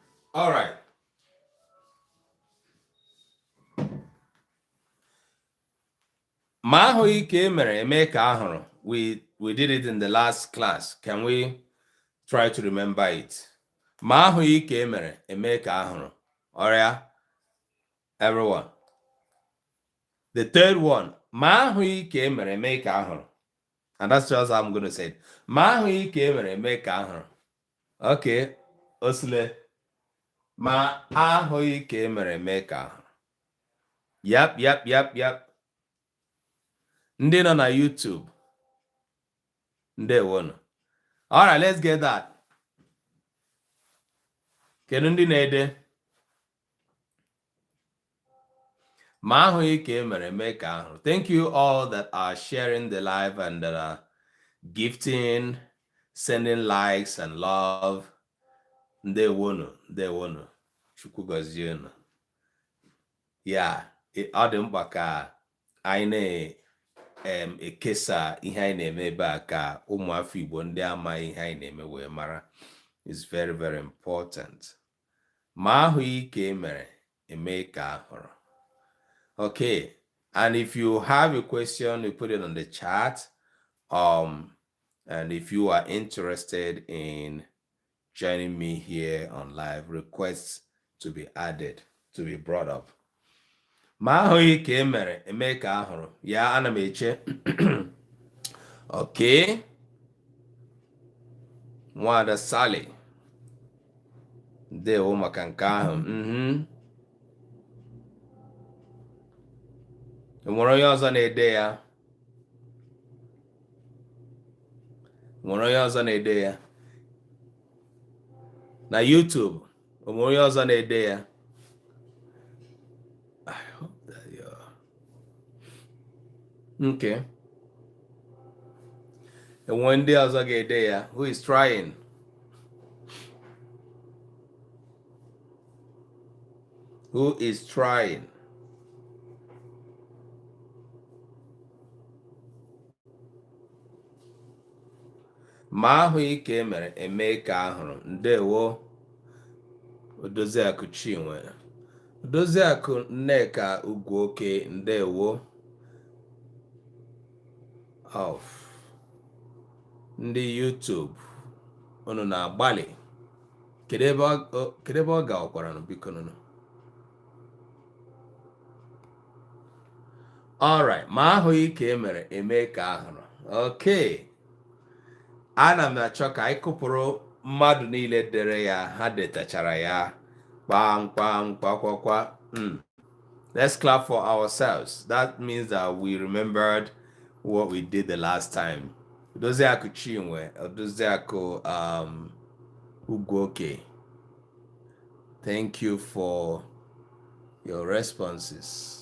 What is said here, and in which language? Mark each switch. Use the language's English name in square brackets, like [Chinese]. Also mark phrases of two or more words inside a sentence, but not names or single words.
[English] All right. [Igbo] Ma ahụghị ka e mere eme ka ahụrụ. [English] We did it in the last class. Can we try to remember it? [Igbo] Ma ahụghị ka e mere eme ka ahụrụ. [English] Alright, everyone. The third one, [Igbo] ma ahụghị ka e mere eme ka ahụrụ. [English] And that's just how I'm going to say it. [Igbo] Ma ahụghị ka e mere eme ka ahụrụ. [English] Okay, Osile. [Igbo] Ma ahụghị ka e mere eme ka ahụrụ. Yep. Ndị nọ na YouTube. Ndewonu. [English] All right, let's get that. [Igbo] Kedu ndị na-ede? Ma ahụghị ka e mere eme ka ahụrụ. [English] Thank you all that are sharing the live and that are gifting, sending likes and love. [Igbo] Ndewonu. Chukwu gọzie unu. Yeah, ọ dị mkpa ka anyị na-ekesa ihe anyị na-eme ebe a ka ụmụafọ Igbo ndị amaghị ihe anyị na-eme wee mara. [English] It's very, very important. [Igbo] Ma ahụghị ka e mere eme ka ahụrụ. [English] Okay, and if you have a question, you put it on the chat. And if you are interested in joining me here on live, requests to be added, to be brought up. [Igbo] Ma ahụghị ka e mere eme ka ahụrụ. Ya ana m eche. Okay. Nwada Sally. Ndewo maka nke ahụ. Enwere onye ọzọ na-ede ya? Na YouTube, enwere onye ọzọ na-ede ya? [English] I hope that you're okay. [Igbo] Enwere ndị ọzọ ga-ede ya? [English] Who is trying? Who is trying? [Igbo] Ma ahụghị ka e mere eme ka ahụrụ. Ndewo Odoziakụ Chinwe. Odoziakụ Nneka Ugwuoke. Ndewo. Ndị YouTube unu na-agbalị. Kedu ebe ọ ga-ọkwara biko nụ. [English] All right, [Igbo] ma ahụghị ka e mere eme ka ahụrụ. [English] Okay. [Igbo] Ana m achọ ka anyị kụpụrụ mmadụ niile dere ya, ha detachara ya. Kwa. [English] Let's clap for ourselves. That means that we remembered what we did the last time. [Igbo] Odoziakụ Chinwe, Odoziakụ Ugwuoke. [English] Thank you for your responses.